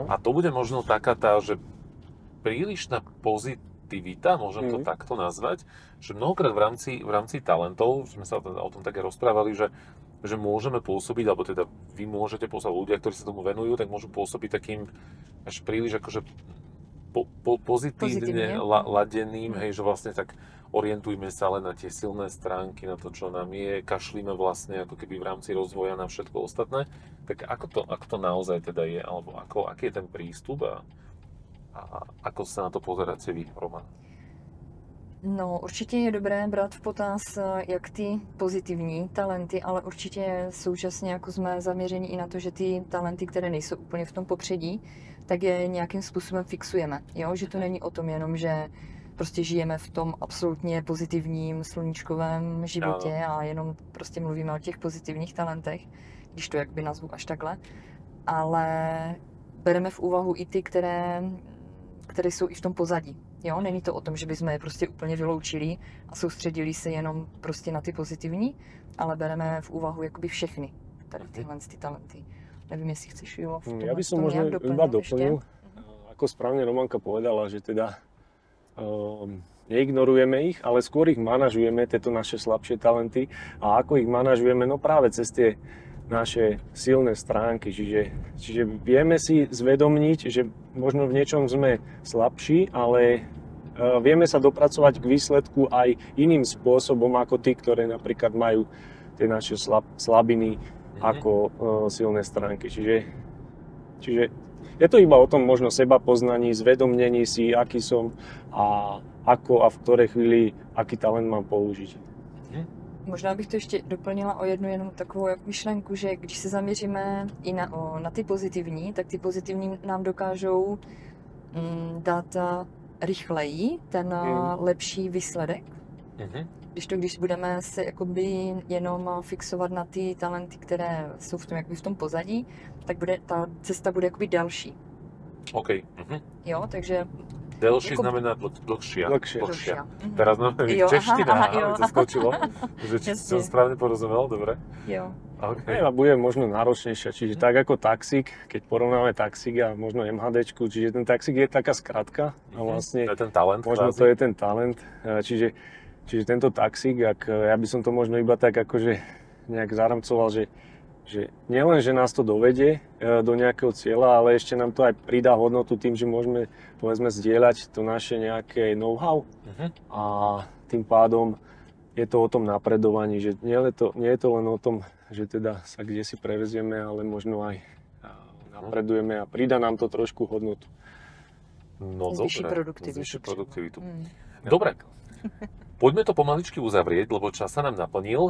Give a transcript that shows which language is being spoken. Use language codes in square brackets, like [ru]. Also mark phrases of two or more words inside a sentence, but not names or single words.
[sk] A to bude možno taká tá, že prílišná pozitivita, môžem to takto nazvať, že mnohokrát v rámci talentov, sme sa o tom také rozprávali, že môžeme pôsobiť, alebo teda vy môžete pôsobiť, ľudia, ktorí sa tomu venujú, tak môžu pôsobiť takým až príliš akože pozitívne ladeným, hej, že vlastne tak orientujme sa len na tie silné stránky, na to, čo nám je, kašlíme vlastne ako keby v rámci rozvoja na všetko ostatné. Tak ako to naozaj teda je, alebo aký je ten prístup a ako sa na to pozeráte vy, Roman? [cs] No, určitě je dobré brát v potaz jak ty pozitivní talenty, ale určitě současně jako jsme zaměření i na to, že ty talenty, které nejsou úplně v tom popředí, tak je nějakým způsobem fixujeme. Jo? Že to není o tom jenom, že prostě žijeme v tom absolutně pozitivním sluníčkovém životě a jenom prostě mluvíme o těch pozitivních talentech, když to jakby nazvu až takhle, ale bereme v úvahu i ty, které jsou i v tom pozadí. Jo, není to o tom, že bychom je prostě úplně vyloučili a soustředili se jenom prostě na ty pozitivní, ale bereme v úvahu jakoby všechny tady tyhle ty talenty. Nevím, jestli chceš, jo, v tom [sk] ja by som možno iba doplnil, ako správne Romanka povedala, že teda neignorujeme ich, ale skôr ich manažujeme, tieto naše slabšie talenty. A ako ich manažujeme? No práve cez tie naše silné stránky. Čiže vieme si zvedomniť, že možno v niečom sme slabší, ale vieme sa dopracovať k výsledku aj iným spôsobom ako tí, ktoré napríklad majú tie naše slabiny ako silné stránky. Čiže je to iba o tom možno seba poznaní, zvedomnení si, aký som a ako a v ktorej chvíli aký talent mám použiť. [cs] Možná bych to ještě doplnila o jednu jenom takovou myšlenku, že když se zaměříme i na ty pozitivní, tak ty pozitivní nám dokážou dát rychleji ten lepší výsledek. Když budeme se jakoby jenom fixovat na ty talenty, které jsou v tom pozadí, tak ta cesta bude jakoby další. OK. Jo, takže [sk] delší znamená dlhšia. Teraz máme čeština, to skočilo. Že som správne porozumel, dobre? [cs] Jo. [sk] Okay. A bude možno náročnejšia, čiže tak ako taxík, keď porovnáme taxík a možno MHDčku, čiže ten taxík je taká skratka a vlastne to je ten talent, možno to je ten talent, čiže Čiže tento taxík, ja by som to možno iba tak akože nejak zaramcoval, že nielen, že nás to dovedie do nejakého cieľa, ale ešte nám to aj pridá hodnotu tým, že môžeme, povedzme, zdieľať to naše nejaké know-how a tým pádom je to o tom napredovaní, že nie je to len o tom, že teda sa kde si prevezieme, ale možno aj napredujeme a pridá nám to trošku hodnotu. No zvýši produktivitu. Dobre, poďme to pomaličky uzavrieť, lebo čas sa nám naplnil.